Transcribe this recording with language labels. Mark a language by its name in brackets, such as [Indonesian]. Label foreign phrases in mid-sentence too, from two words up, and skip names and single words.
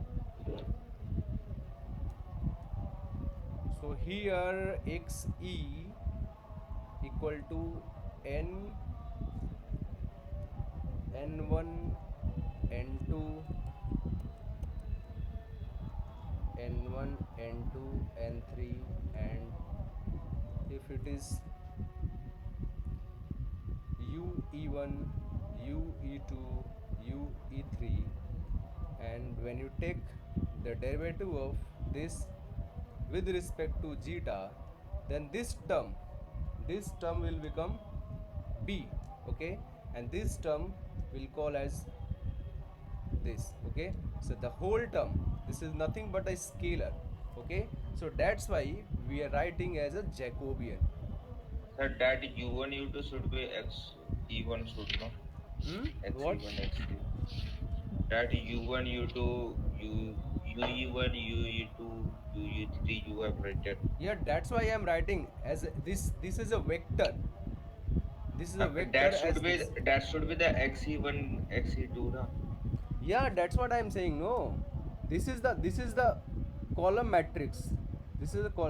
[English] So here xe equal to n n1 n2 n1 n2 n3, and if it is u e1 u e2 u e3, and when you take the derivative of this with respect to zeta, then this term will become b, okay, and this term will call as this, okay. So the whole term, this is nothing but a scalar, okay. So that's why we are writing as a Jacobian. Sir, that U1 U2 should be X E1 should not X What? E1 X E. That U1 U2 U UE1 UE2 UE3 you have written. Yeah, that's why I'm writing as this is a vector. This is a vector That as should be this. the XE1 XE2 na. Yeah, that's what I'm saying. No, this is the column matrix. This is the column.